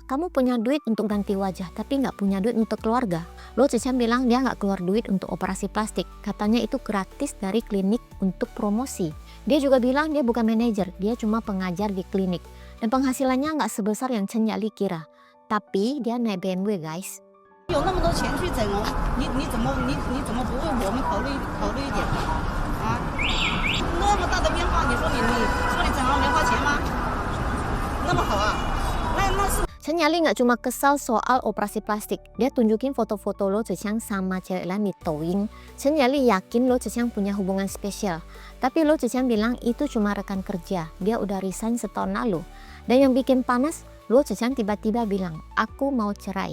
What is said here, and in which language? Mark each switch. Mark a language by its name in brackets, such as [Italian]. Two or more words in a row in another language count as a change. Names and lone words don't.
[Indonesian] Kamu punya duit untuk ganti wajah, tapi nggak punya duit untuk keluarga. Luo Zhiqiang bilang dia nggak keluar duit untuk operasi plastik. Katanya itu gratis dari klinik untuk promosi. Dia juga bilang dia bukan manajer, dia cuma pengajar di klinik. Dan penghasilannya nggak sebesar yang Chen Yali kira. Tapi dia naik BMW guys. [Chinese] 有那么多钱去整容，你怎么不为我们考虑一点啊？那么大的变化，你说你整容没花钱吗？那么好啊？那是。 [Indonesian] Chen Yali nggak cuma kesal soal operasi plastik, dia tunjukin foto-foto Luo Zhiqiang sama cewek lain di Douyin. Chen Yali yakin Luo Zhiqiang punya hubungan spesial, tapi Luo Zhiqiang bilang itu cuma rekan kerja, dia udah resign setahun lalu. Dan yang bikin panas, Luo Zhiqiang tiba-tiba bilang, aku mau cerai.